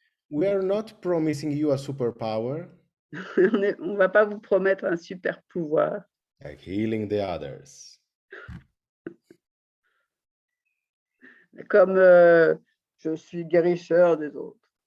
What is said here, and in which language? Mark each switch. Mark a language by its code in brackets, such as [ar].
[en] We are not promising you a superpower. [fr] On ne va pas vous promettre un super pouvoir. [en] Like healing the others. [fr] Comme je suis guérisseur des autres.